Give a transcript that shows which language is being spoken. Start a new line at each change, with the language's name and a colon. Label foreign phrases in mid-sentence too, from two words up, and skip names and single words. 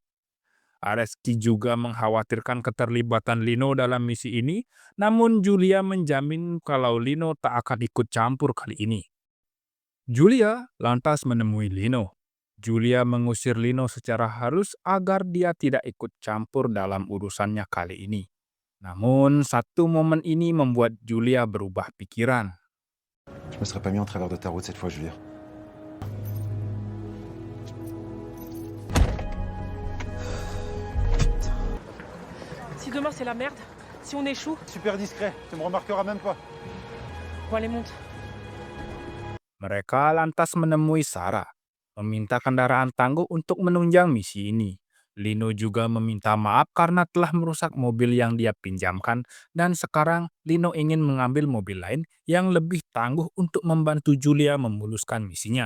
Indonesian: Areski juga mengkhawatirkan keterlibatan Lino dalam misi ini, namun Julia menjamin kalau Lino tak akan ikut campur kali ini. Julia lantas menemui Lino. Julia mengusir Lino secara halus agar dia tidak ikut campur dalam urusannya kali ini. Namun, satu momen ini membuat Julia berubah pikiran.
French: Je me serais pas mis en travers de ta route cette fois, Julia. Si demain c'est la merde, si on échoue, Super discret, tu me remarqueras même pas. bon allez monte.
Indonesian: Mereka lantas menemui Sarah, meminta kendaraan tangguh untuk menunjang misi ini. Lino juga meminta maaf karena telah merusak mobil yang dia pinjamkan, dan sekarang Lino ingin mengambil mobil lain yang lebih tangguh untuk membantu Julia memuluskan misinya.